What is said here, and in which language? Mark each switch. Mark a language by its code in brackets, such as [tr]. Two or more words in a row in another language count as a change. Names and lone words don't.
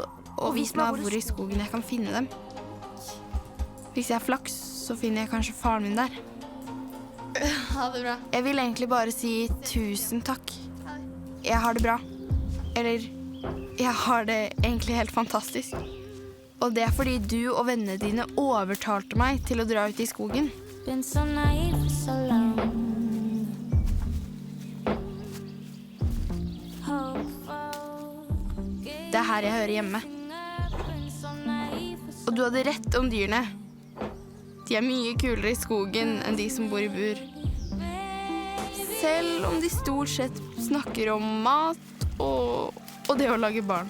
[no] Og vist meg hvor i skogen jeg kan finne dem. Hvis jeg har flaks, så finner jeg kanskje faren min der. Ha det bra. Jeg vil egentlig bare si 1000 takk. Jeg har det bra. Eller, jeg har det egentlig helt fantastisk. Og det er fordi du og vennene dine overtalte meg til å dra ut i skogen. [en] Been so naive for so long. [no] Det er her jeg hører hjemme. Og du hadde rett om dyrene. De er mye kulere i skogen enn de som bor i bur. Selv om de stort sett snakker om mat og det å lage barn.